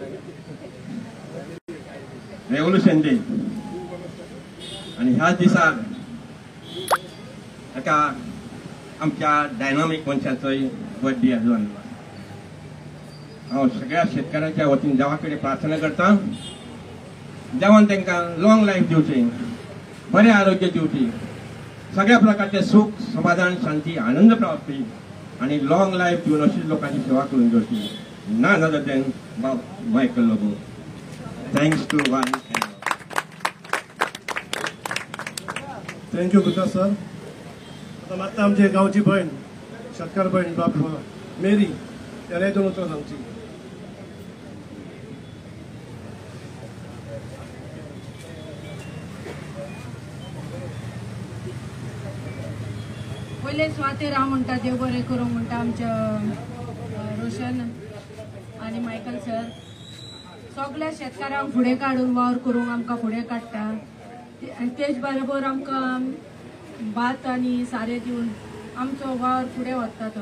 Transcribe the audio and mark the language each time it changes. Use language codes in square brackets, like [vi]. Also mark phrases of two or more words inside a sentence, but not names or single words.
[en] revolution day [kok] आणि ह्याच दिसा एका आमच्या डायनामिक मनशाचोय बर्थडे आजून हांव सगळ्या शेतकारांच्या वतीन देवा कडेन प्रार्थना करता देवान तांकां [en] long life [kok] दिवचें बरें आरोग्य दिवचें सगळ्या प्रकारचे सुख समाधान शांती आनंद प्राप्ती आणि [en] long life [kok] दिवन अशीच लोकांची सेवा करून घेवची [en] none other than Michael Lobo. Thanks to one. [kok] थँक्यू गुप्ता सर. आता मागता आमची गावची बहीण शेतकार बहीण बाप मेरी त्याला दोन उतरां सांगची. पहिले स्वाती राव म्हणटा देव बरें करूं म्हणटा आमच्या रोशन आणि मायकल सर सगळ्या शेतकारांक फुडें काडून वावर करूंक आमकां फुडें काडटा आनी तेच बरोबर आमकां भात आनी सारें दिवन आमचो वावर फुडें व्हरता तो.